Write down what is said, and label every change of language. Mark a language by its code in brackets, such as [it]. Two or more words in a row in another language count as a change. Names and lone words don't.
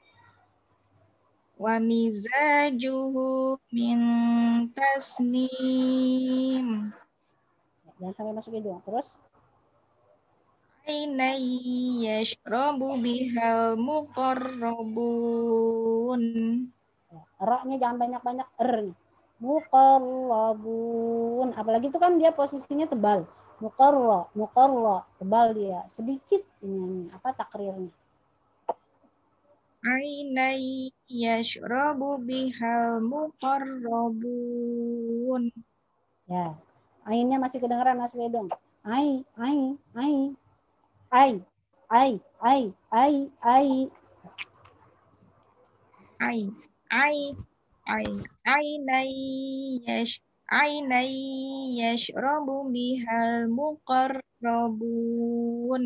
[ar] وَمِزَاجُهُ مِنْ تَسْنِيمٍ. [id] Jangan sampai masuk hidung. Terus? [ar] عَيْنًا يَشْرَبُ بِهَا الْمُقَرَّبُونَ. [id] Ra-nya jangan banyak-banyak r. [ar] Muqarrabun. [id] Apalagi itu kan dia posisinya tebal. Muqarra, tebal dia. Sedikit ini takrirnya. [ar] عَيْنًا يَشْرَبُ بِهَا الْمُقَرَّبُونَ. [id] Ya. Ainnya masih kedengaran masuk hidung. Ai. [ar] عَيْنًا يَشْرَبُ بِهَا الْمُقَرَّبُونَ.